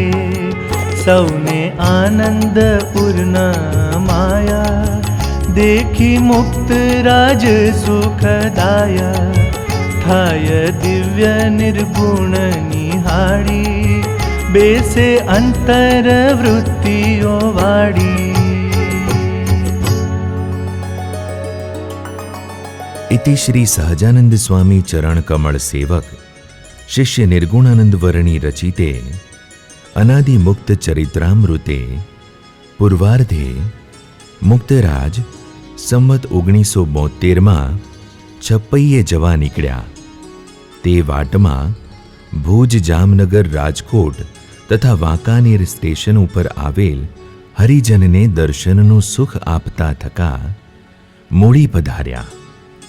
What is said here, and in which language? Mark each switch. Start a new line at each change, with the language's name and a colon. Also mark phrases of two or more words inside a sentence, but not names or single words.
Gujarati: સૌને આનંદ પૂર્ણ માયા, દેખી મુક્ત રાજ સુખદાયા. થાય દિવ્ય નિર્ગુણ નિહાળી, બેસે અંતર વૃત્તિઓ વાળી.
Sanskrit: इति श्री सहजानंद स्वामी चरण कमल सेवक शिष्य निर्गुणानंद वर्णी रचिते अनादि मुक्त चरित्रामृते पूर्वार्धे मुक्तराज संवत 1972
Gujarati: છપૈયે જવા નીકળ્યા. તે વાટમાં ભુજ, જામનગર, રાજકોટ તથા વાંકાનેર સ્ટેશન ઉપર આવેલ હરિજનને દર્શનનું સુખ આપતા થકા મૂળી પધાર્યા.